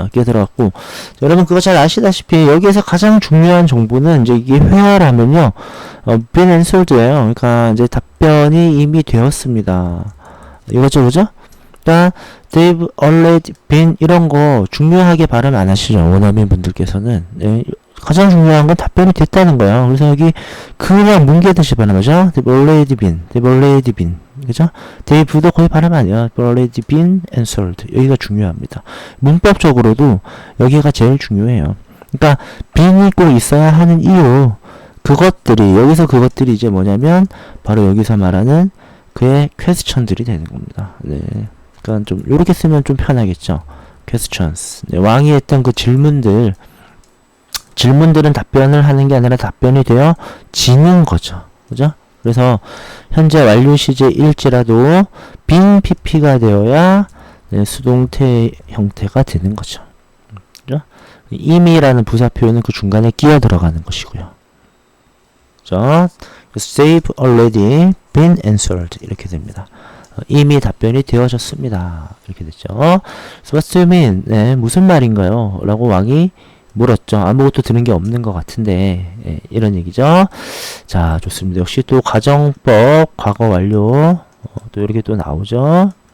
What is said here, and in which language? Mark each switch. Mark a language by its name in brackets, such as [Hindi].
[Korean] 끼어들어갔고, 여러분 그거 잘 아시다시피 여기에서 가장 중요한 정보는 이제 이게 where하면요, [English] been answered [Korean] 예요. 그러니까 이제 답변이 이미 되었습니다. 이거죠, 그죠? 그러니까 [English] they've already been [Korean] 이런 거 중요하게 발음 안 하시죠, 원어민 분들께서는. 네, 가장 중요한 건 답변이 됐다는 거예요. 그래서 여기 그냥 뭉개듯이 발음하죠. [English] They've already been, they've already been, [Korean] 그죠? they've도 거의 발음 아니에요. [English] They've already been answered. [Korean] 여기가 중요합니다. 문법적으로도 여기가 제일 중요해요. 그러니까 bean이 꼭 있어야 하는 이유, 그것들이, 여기서 그것들이 이제 뭐냐면 바로 여기서 말하는 그의 question들이 되는 겁니다. 네. 그러니까 좀 요렇게 쓰면 좀 편하겠죠. [English] questions. [Korean] 네, 왕이 했던 그 질문들은 답변을 하는 게 아니라 답변이 되어지는 거죠. 그죠? 그래서 현재 완료 시제일지라도 빈 pp가 되어야 네, 수동태 형태가 되는 거죠. 그죠? 이미라는 부사 표현은 그 중간에 끼어 들어가는 것이고요. 그죠? [English] They've already been answered [Korean] 이렇게 됩니다. 이미 답변이 되어졌습니다. 이렇게 됐죠. [English] So what do you mean? [Korean] 네, 무슨 말인가요? 라고 왕이 물었죠. 아무것도 들은 게 없는 것 같은데, 예, 이런 얘기죠. 자, 좋습니다. 역시 또 가정법 과거 완료 또 이렇게 또 나오죠.